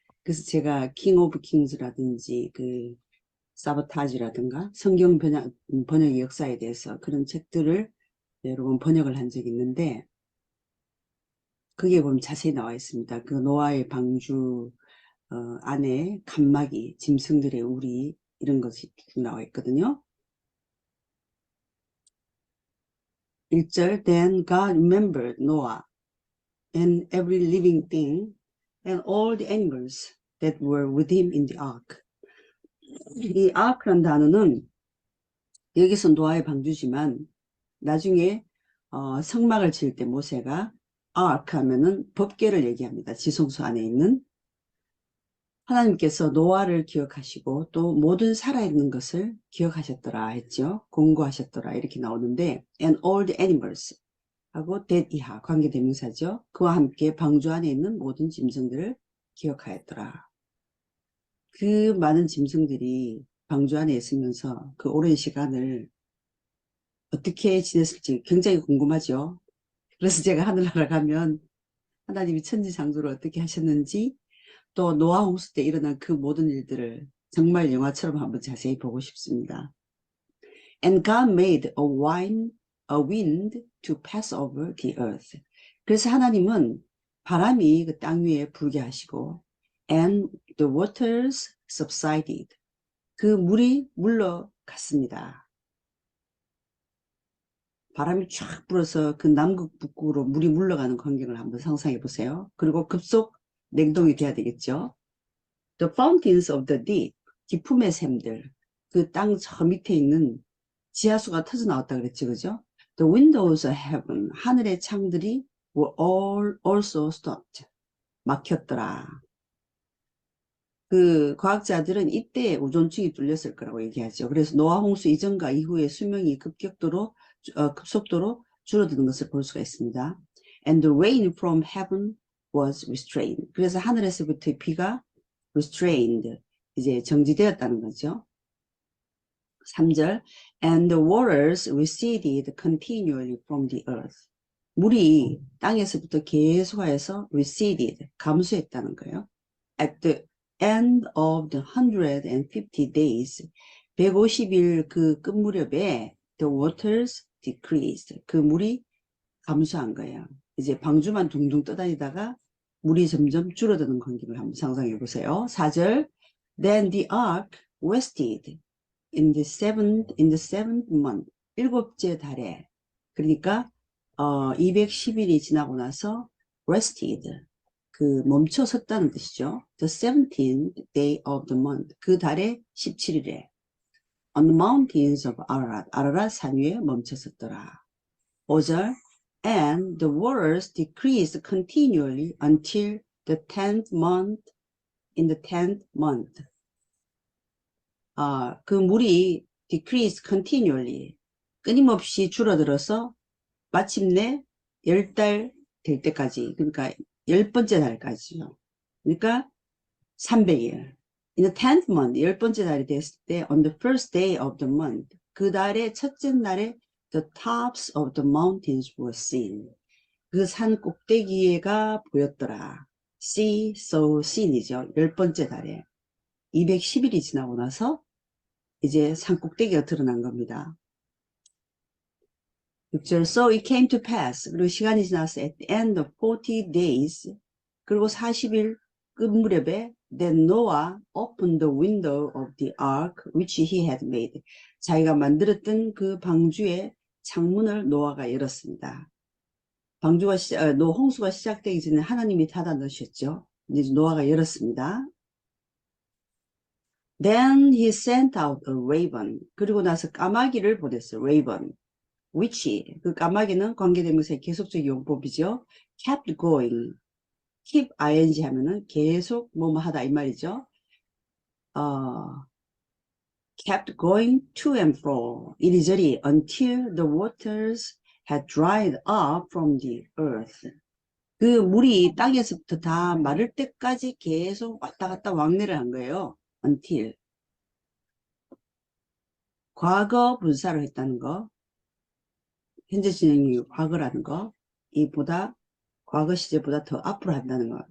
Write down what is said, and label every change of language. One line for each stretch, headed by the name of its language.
Korean: 그래서 제가 King of Kings라든지 그 사보타지라든가 성경 번역의 역사에 대해서 그런 책들을 여러 번 번역을 한 적이 있는데 거기에 보면 자세히 나와 있습니다. 그 노아의 방주 안에 칸막이, 짐승들의 우리 이런 것이 나와 있거든요. 1절
English: Then God remembered Noah and every living thing and all the animals that were with him in the ark.
Korean: 이 ark라는 단어는 여기서 노아의 방주지만 나중에 성막을 지을 때 모세가 ark 하면은 법궤를 얘기합니다. 지성소 안에 있는 하나님께서 노아를 기억하시고 또 모든 살아있는 것을 기억하셨더라 했죠. 공고하셨더라 이렇게 나오는데
English: and all the animals
Korean: 하고 that 이하 관계대명사죠. 그와 함께 방주 안에 있는 모든 짐승들을 기억하였더라. 그 많은 짐승들이 방주 안에 있으면서 그 오랜 시간을 어떻게 지냈을지 굉장히 궁금하죠. 그래서 제가 하늘나라 가면 하나님이 천지창조를 어떻게 하셨는지 또 노아 홍수 때 일어난 그 모든 일들을 정말 영화처럼 한번 자세히 보고 싶습니다.
English: And God made a wind to pass over the earth.
Korean: 그래서 하나님은 바람이 그 땅 위에 불게 하시고
English: and the waters subsided.
Korean: 그 물이 물러갔습니다. 바람이 쫙 불어서 그 남극 북극으로 물이 물러가는 광경을 한번 상상해 보세요. 그리고 급속 냉동이 돼야 되겠죠.
English: The fountains of the deep,
Korean: 깊음의 샘들, 그 땅 저 밑에 있는 지하수가 터져 나왔다 그랬죠, 그죠?
English: The windows of heaven,
Korean: 하늘의 창들이
English: were all also stopped,
Korean: 막혔더라. 그 과학자들은 이때 오존층이 뚫렸을 거라고 얘기하죠. 그래서 노아 홍수 이전과 이후에 수명이 급속도로 줄어드는 것을 볼 수가 있습니다.
English: And the rain from heaven was restrained.
Korean: 그래서 하늘에서부터 비가 restrained, 이제 정지되었다는 거죠. 3절
English: And the waters receded continually from the earth.
Korean: 물이 땅에서부터 계속하여서 receded, 감소했다는 거예요.
English: At the end of the 150 days,
Korean: 150일 그 끝무렵에
English: the waters decreased.
Korean: 그 물이 감소한 거예요. 이제 방주만 둥둥 떠다니다가 물이 점점 줄어드는 광경을 한번 상상해 보세요. 4절.
English: Then the ark rested in the seventh month.
Korean: 일곱째 달에. 그러니까 210일이 지나고 나서 rested. 그 멈춰 섰다는 뜻이죠.
English: The 17th day of the month.
Korean: 그 달의 17일에
English: on the mountains of Ararat.
Korean: 아라랏 산 위에 멈춰 섰더라. 5절.
English: And the waters decreased continually until the 10th month. In the 10th month.
Korean: 그 물이
English: decrease continually
Korean: 끊임없이 줄어들어서 마침내 10달 될 때까지, 그러니까 10번째 달까지요. 그러니까 300일.
English: In the 10th month,
Korean: 10번째 달이 됐을 때
English: on the first day of the month,
Korean: 그 달의 첫째 날에
English: the tops of the mountains were seen.
Korean: 그 산 꼭대기가 보였더라.
English: See, so seen이죠.
Korean: 10번째 달에. 210일이 지나고 나서 이제 산 꼭대기가 드러난 겁니다. 6절.
English: So it came to pass.
Korean: 그리고 시간이 지나서
English: at the end of 40 days.
Korean: 그리고 40일 끝무렵에
English: that Noah opened the window of the ark which he had made.
Korean: 자기가 만들었던 그 방주의 창문을 노아가 열었습니다. 홍수가 시작되기 전에 하나님이 닫아 놓으셨죠. 이제 노아가 열었습니다.
English: Then he sent out a raven.
Korean: 그리고 나서 까마귀를 보냈어요.
English: raven.
Korean: which, 그 까마귀는 관계대명사의 계속적 용법이죠.
English: kept going.
Korean: keep ing 하면은 계속 뭐뭐 하다 이 말이죠.
English: kept going to and fro.
Korean: 이리저리
English: until the waters had dried up from the earth.
Korean: 그 물이 땅에서부터 다 마를 때까지 계속 왔다 갔다 왕래를 한 거예요.
English: until.
Korean: 과거 분사로 했다는 거. 현재 진행이 과거라는 거. 이보다 과거 시제보다 더 앞으로 한다는 거.